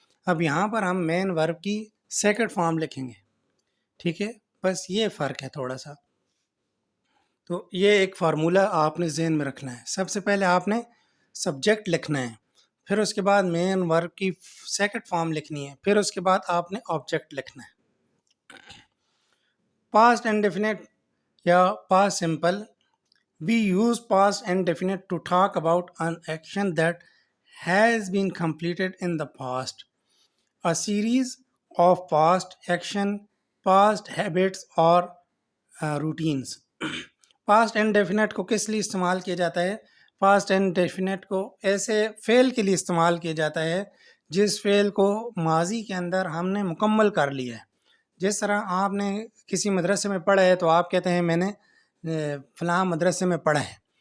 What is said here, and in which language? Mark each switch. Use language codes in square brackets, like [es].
[ur] اب یہاں پر ہم مین ورب کی سیکنڈ فارم لکھیں گے. ٹھیک ہے, بس یہ فرق ہے تھوڑا سا. تو یہ ایک فارمولہ آپ نے ذہن میں رکھنا ہے. سب سے پہلے آپ نے سبجیکٹ لکھنا ہے, پھر اس کے بعد مین ورب کی سیکنڈ فارم لکھنی ہے, پھر اس کے بعد آپ نے آبجیکٹ لکھنا ہے. [en] Past indefinite یا past simple, we use past and definite to talk about an action that has been completed in the past. A series of past action, past habits or routines. [ur] Past and definite کو کس لیے استعمال کیا جاتا ہے؟ Past and definite کو ایسے فعل کے لیے استعمال کیا جاتا ہے جس فعل کو ماضی کے اندر ہم نے مکمل کر لیا ہے. جس طرح آپ نے کسی مدرسے میں پڑھا ہے تو آپ کہتے ہیں میں نے فلاں مدرسے میں پڑھا ہے.